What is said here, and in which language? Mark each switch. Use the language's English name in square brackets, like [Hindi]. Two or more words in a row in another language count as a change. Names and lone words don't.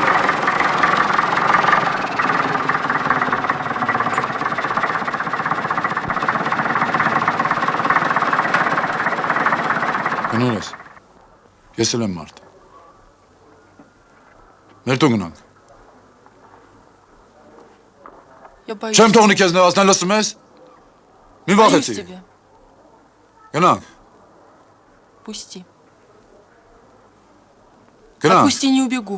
[Armenian] Գնում ես։ Ես էլ եմ մարդ։ Մեր տուն գնանք։ [Russian] Я боюсь. [Armenian] Չեմ թողնի քեզ նվազնել, լսում ես։ Մի [Russian] Боюсь [Armenian] վախեցի։ [Russian] тебя. [Armenian] Գնանք։ [Russian] Пусти. [Armenian] Գնանք։ [Russian] Отпусти, не убегу.